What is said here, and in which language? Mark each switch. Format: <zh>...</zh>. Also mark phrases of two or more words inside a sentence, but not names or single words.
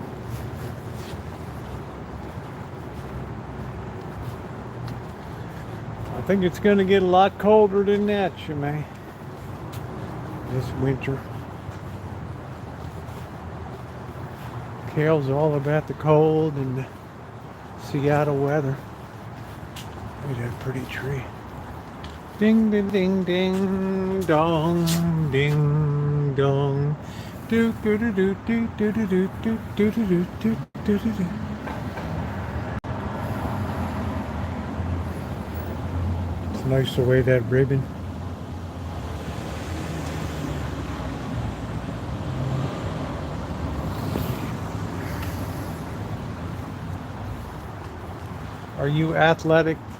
<en>I think it's going to get a lot colder than that, Shemay, this winter. Kale's all about the cold and the Seattle weather. Look at that pretty tree. Ding, ding, ding, ding, dong, ding, dong. Do, do, do, do, do, do, do, do, do, do, do, do, do, do, do. It's nice the way that ribbon. Are you athletic?</en>